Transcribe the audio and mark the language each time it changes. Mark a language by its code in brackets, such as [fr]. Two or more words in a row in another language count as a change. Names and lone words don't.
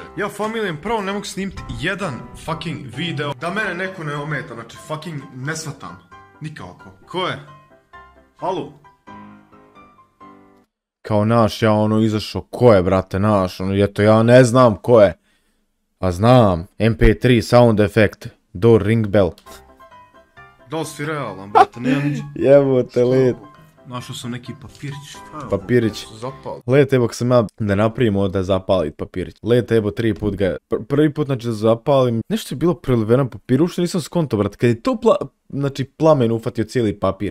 [bs] Ja familijem pravo ne mogu snimiti jedan fucking video da mene neko ne ometa, znači fucking ne shvatam. Nikako. Ko je? Halo? Kao naš, ja izašao, ko je, brate, naš, eto, ja ne znam ko je. A znam, [en] MP3, sound effect, door ring bell. [bs] Da li si realan, brate, nemam niđe. Jebote, let. Našao sam neki papirić. Papirić. Zapali. Let, evo, sam ja da napravimo da zapalit papirić. Let, evo, 3 put ga, prvi put, znači, da zapalim. Nešto je bilo preliveno papir, uopšte nisam skonto, brate, kad je to plamen ufatio cijeli papir.